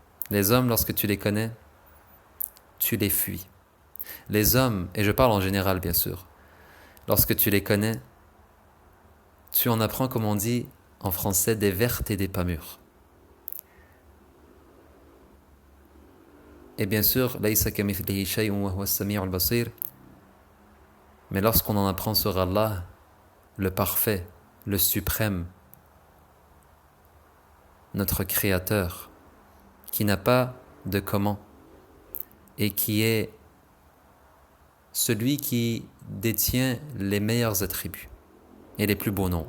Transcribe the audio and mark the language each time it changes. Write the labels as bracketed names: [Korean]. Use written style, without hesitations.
[French] Les hommes, lorsque tu les connais, tu les fuis. Les hommes, et je parle en général bien sûr, lorsque tu les connais, tu en apprends, comme on dit en français, des vertes et des pas mûres. Et bien sûr, [Arabic] لَيْسَ كَمِثْلِهِ شَيْءٌ وَهُوَ السَّمِيعُ الْبَصِيرُ. [French] Mais lorsqu'on en apprend sur Allah, le parfait, le suprême, notre Créateur, qui n'a pas de comment, et qui est celui qui détient les meilleurs attributs et les plus beaux noms.